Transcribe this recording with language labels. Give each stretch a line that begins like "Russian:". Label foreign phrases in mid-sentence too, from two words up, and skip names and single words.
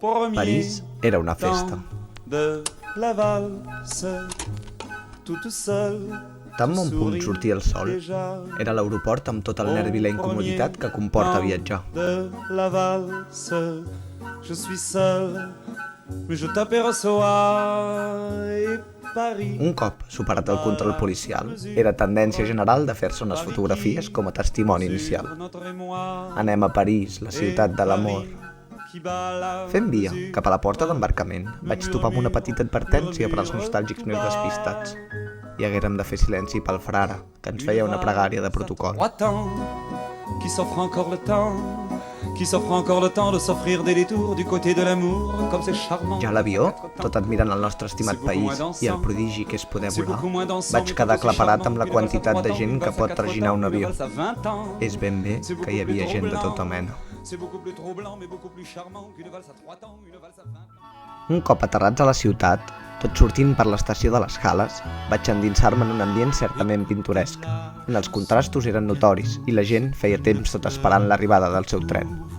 Catalan: París era una festa. Tan bon punt sortia el sol, era l'aeroport amb tot el nervi i la incomoditat que comporta viatjar.
French: Je suis seul, mais je t'aperçois et Paris.
Catalan: Un cop superat el control policial, era tendència general de fer-se unes fotografies com a testimoni inicial. Anem a París, la ciutat de l'amor. Fent via cap a la porta d'embarcament, vaig topar amb una petita advertència per als nostàlgics més despistats. I haguérem de fer silenci pel frare, que ens feia una pregària de protocol.
French: Qui s'offre encore le temps, qui s'offre encore le temps de s'offrir des détours du côté de l'amour, comme c'est charmant.
Catalan: Ja a l'avió, tot admirant el nostre estimat país i el prodigi que és poder volar, vaig quedar aclaparat amb la quantitat de gent que pot traginar un avió. És ben bé que hi havia gent de tota mena. Un cop aterrats a la ciutat, tot sortint per l'estació de les Halles, vaig endinsar-me en un ambient certament pintoresc, on els contrastos eren notoris i la gent feia temps tot esperant l'arribada del seu tren.